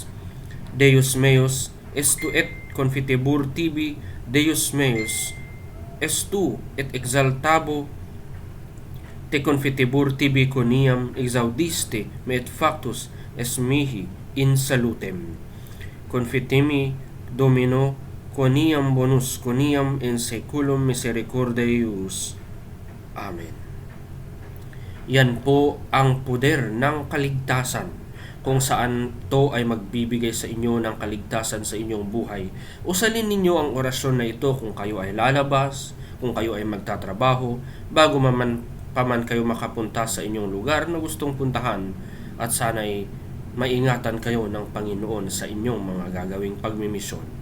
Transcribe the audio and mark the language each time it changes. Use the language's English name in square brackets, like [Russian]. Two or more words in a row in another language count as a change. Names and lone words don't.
[Latin] Deus meus estu et confitebur tibi, Deus meus estu et exaltabo te confitebur tibi quoniam exaudiste me, et factus est mihi in salutem. Confitemi Domino quoniam bonus quoniam in saeculum misericordiae eius. Amen. [Filipino] Yan po ang poder ng kaligtasan, kung saan to ay magbibigay sa inyo ng kaligtasan sa inyong buhay. Usalin ninyo ang orasyon na ito kung kayo ay lalabas, kung kayo ay magtatrabaho, bago pa man kayo makapunta sa inyong lugar na gustong puntahan, at sana'y maingatan kayo ng Panginoon sa inyong mga gagawing pagmimisyon.